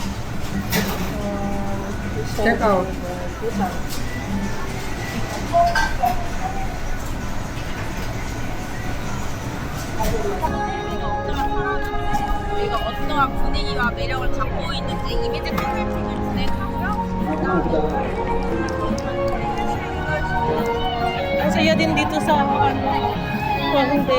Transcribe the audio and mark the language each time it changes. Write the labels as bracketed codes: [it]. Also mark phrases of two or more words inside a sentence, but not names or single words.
[en] Check out. [ko] 저희가 어떠한 분위기와 매력을 갖고 있는지 이미지 컨설팅을 진행하고요. [tl] Ang saya din dito sa ano, Hongdae.